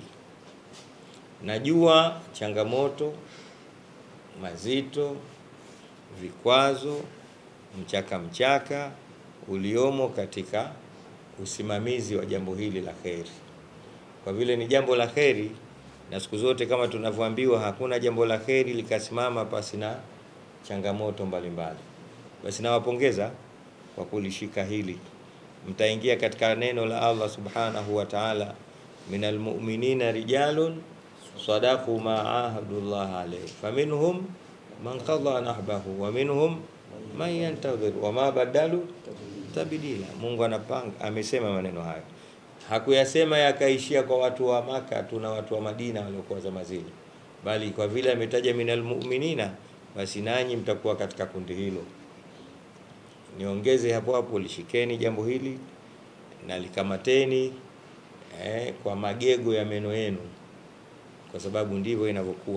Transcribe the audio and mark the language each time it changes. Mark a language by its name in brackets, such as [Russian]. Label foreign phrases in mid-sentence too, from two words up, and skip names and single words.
[Swahili] Najua changamoto, mazito, vikwazo, mchaka uliomo katika usimamizi wa jambo hili la kheri. Kwa vile ni jambo la kheri, na siku zote kama tunavyoambiwa hakuna jambo la kheri likasimama pasi na changamoto mbalimbali. Basi nawapongeza kwa kulishika hili mtaingia katika neno la [Arabic] الله سبحانه وتعالى من المؤمنين رجال صدقوا ما عاهدوا الله عليه فمنهم من قضى نحبه ومنهم من ينتظر وما بدلوا تبديلا. [Swahili] Mungu anapanga, amesema maneno hayo, hakuyasema yakaishia kwa watu wa Maka tuna watu wa Madina waliokuwa zama zile, bali kwa vile ametaja [Arabic] من المؤمنين, [Swahili] basi nanyi mtakuwa katika kundi hilo. Niongeze hapo hapo, lishikeni jambo hili na likamateni kwa magego ya meno yenu, kwa sababu ndivyo inavyokuwa.